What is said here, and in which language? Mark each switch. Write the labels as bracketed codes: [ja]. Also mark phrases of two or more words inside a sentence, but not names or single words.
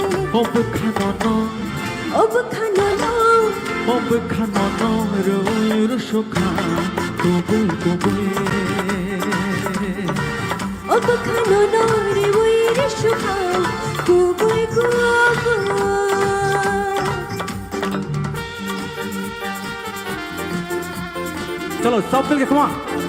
[trp] Hob khanon Ob khanono Ob khanono roir shokha Koboi koboi Ob khanono roir shokha Koboi koboi [hi] चलो सब मिलके [en] come on